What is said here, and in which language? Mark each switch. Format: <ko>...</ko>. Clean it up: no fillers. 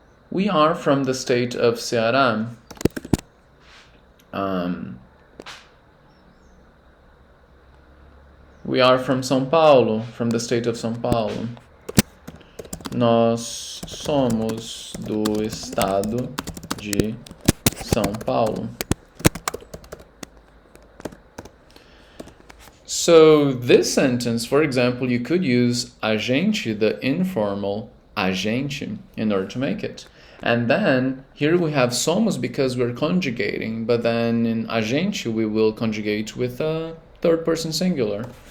<en>We are from the state of Ceará. We are from São Paulo, from the state of São Paulo.</en> <pt>Nós somos do estado de São Paulo.</pt> <en>So this sentence, for example, you could use a gente, the informal a gente, in order to make it. And then here we have somos because we're conjugating, but then in a gente we will conjugate with a third person singular.</en>